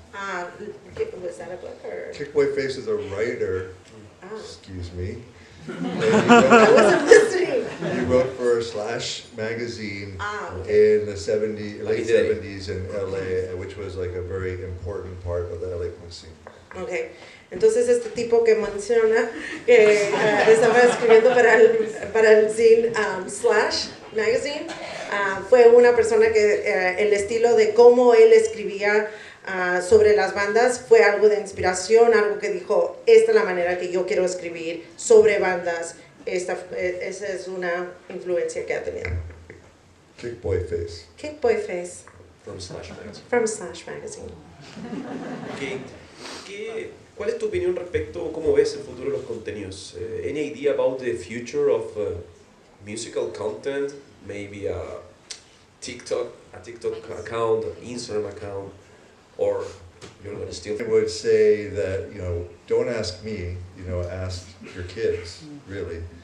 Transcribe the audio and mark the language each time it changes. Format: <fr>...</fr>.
<en>Was that a book or? Kick Boy Face is a writer. Excuse me. I wasn't listening. He wrote for Slash magazine in the late 70s in LA, which was like a very important part of the LA punk scene. Okay.</en> <es>Entonces este tipo que menciona que estaba escribiendo para el zine Slash magazine fue una persona que el estilo de cómo él escribía sobre las bandas fue algo de inspiración, algo que dijo, esta es la manera que yo quiero escribir sobre bandas, esa es una influencia que ha tenido.</es> <en>Kick Boy Face. Kick Boy Face. From Slash Magazine. From Slash Magazine.</en> <es>¿Cuál es tu opinión respecto, cómo ves el futuro de los contenidos?</es> <en>Any idea about the future of musical content? Maybe a TikTok account, an Instagram account, or you're going to still... I would say that, don't ask me, ask your kids, really.</en>